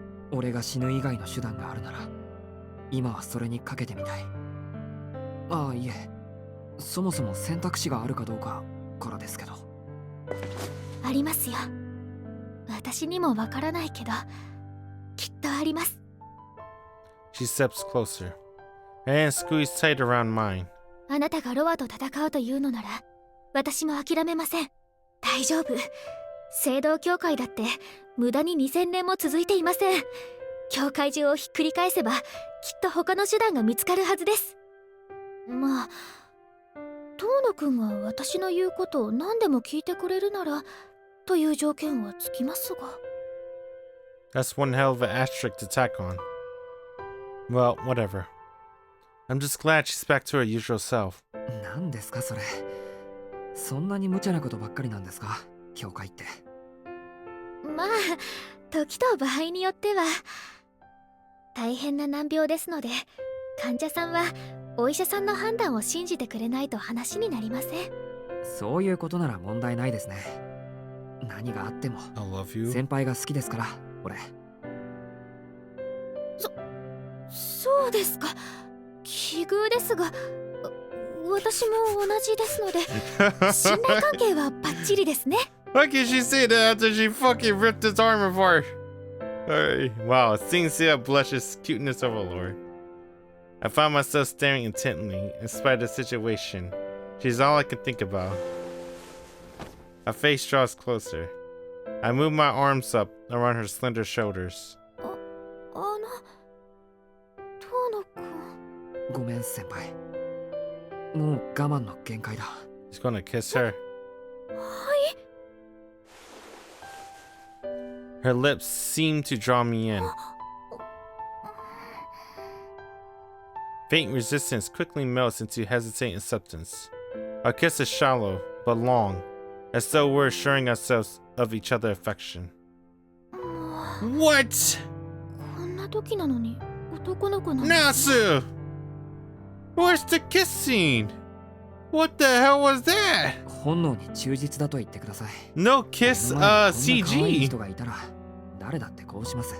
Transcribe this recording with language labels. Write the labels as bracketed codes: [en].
[ja] 俺が死ぬ以外の手段があるなら、今はそれにかけてみたい。ああ、いえ。そもそも選択肢があるかどうかからですけど。ありますよ。私にもわからないけど、きっとあります。 [en] She steps closer. Her hand squeezed tight around mine. [ja] あなたがロアと戦うというのなら、私も諦めません。大丈夫。聖堂教会だって無駄に2000年も続いていません。教会中をひっくり返せばきっと他の手段が見つかるはずです。まあ遠野くんが私の言うことを何でも聞いてくれるならという条件はつきますが。 [en] That's one hell of an asterisk to tack on. Well, whatever. I'm just glad she's back to her usual self. [ja] 何ですかそれ。そんなに無茶なことばっかりなんですか、教会って。まあ時と場合によっては。大変な難病ですので、患者さんはお医者さんの判断を信じてくれないと話になりません。そういうことなら問題ないですね。何があっても [en] I love you. [ja] 先輩が好きですから、俺。そうですか。奇遇ですが、私も同じですので信頼関係はバッチリですね。 [en] Why can't she say that after she fucking ripped his arm apart? Wow, seeing Ciel blushes, cuteness overlord. I found myself staring intently, in spite of the situation. She's all I can think about. Her face draws closer. I move my arms up around her slender shoulders. [ja] 遠野くん。ごめん先輩。もう我慢の限界だ。 [en] He's gonna kiss her. [ja] はい。 [en] Her lips seem to draw me in. Faint resistance quickly melts into hesitating acceptance. Our kiss is shallow, but long, as though we're assuring ourselves of each other's affection. What? [ja] こんな時なのに男の子なの。 [en] Nasu! Where's the kiss scene? What the hell was that? [ja] 本能に忠実だと言ってください。 [en] No kiss, [ja] 目の前にこんな可愛い [en] CG. [ja] 人がいたら誰だってこうします。